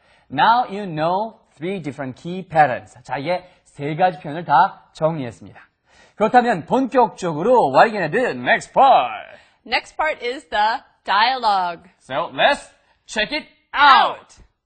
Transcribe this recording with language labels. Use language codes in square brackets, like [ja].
[en] Now you know three different key patterns. [ko] 자, 이게 세 가지 표현을 다 정리했습니다. 그렇다면 본격적으로 [en] what are you gonna do next part? Next part is the dialogue. So let's check it out.